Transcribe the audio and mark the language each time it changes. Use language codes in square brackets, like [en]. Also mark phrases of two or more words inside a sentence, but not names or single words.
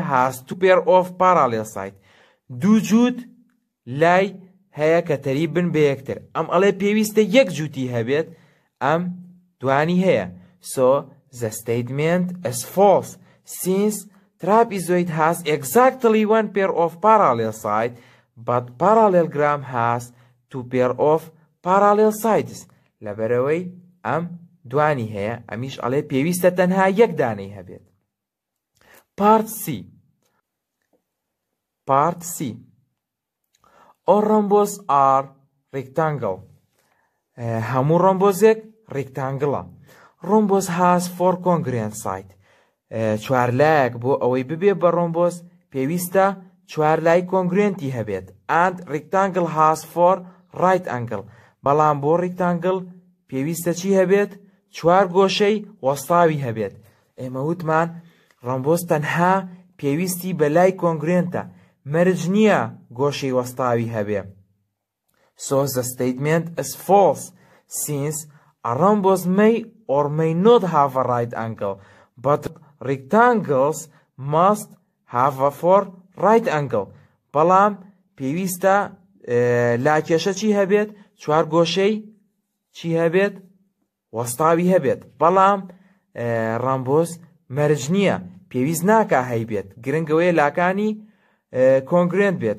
[en] has 2 pair of parallel sides. [ckb] دوو جووت لای هەیە کە تەریب بن بە یەکتر. ئەم ئەڵێ پێویستە یەک جووتی هەبێت، ئەم دوانی هەیە. [en] So the statement is false since trapezoid has exactly 1 pair of parallel sides, but parallelogram has 2 pair of parallel sides. [ckb] لەبەرەوەی ئەم دوانی هەیە، ئەمیش ئەڵێ پێویستە تەنها یەک دانەی هەبێت. [en] Part C. Part C. All rhombus are rectangle. [ckb] هەموو ڕۆمبۆزێک rectangle. [en] Rhombus has 4 congruent sides. [ckb] چوار لایەک بۆ ئەوەی ببێ بە ڕۆمبۆس پێویستە چوار لای کۆنگرێنتی هەبێت. [en] And rectangle has 4 right angle. [ckb] بەڵام بۆ rectangle پێویستە چی هەبێت؟ چوار گۆشەی وەستاوی هەبێت. ئێمە وتمان ڕۆمبۆس تەنها پێویستی بە لای کۆنگرێنتە، مەرج نییە گۆشەی وەستاوی هەبێ. [en] So the statement is false since a rhombus may or may not have a right angle, but rectangles must have a 4 right angle. [ckb] بەڵام پێویستە لاکێشە چی هەبێت؟ چوار گۆشەی چی هەبێت؟ وەستاوی هەبێت. بەڵام ڕۆمبۆس مەرج نییە، پێویست ناکا هەیبێت، گرنگەوەیە لاکانی کۆنگرێنت بێت.